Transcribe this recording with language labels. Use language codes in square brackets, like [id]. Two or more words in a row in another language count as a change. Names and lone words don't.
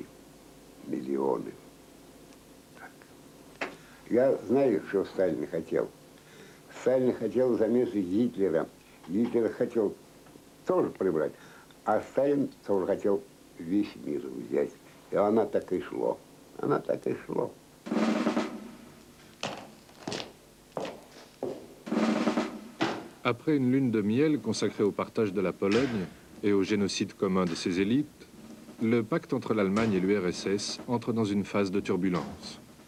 [ru] Миллионы. Так. Я знаю, что Сталин хотел. Сталин хотел замесить Гитлера. Гитлер хотел тоже прибрать. А Сталин тоже хотел весь мир взять. И она так и шло. Она так и шло. [fr] Après une lune de miel consacrée au partage de la Pologne et au génocide commun de ses élites, le pacte entre l'Allemagne et l'URSS entre dans une phase de turbulence.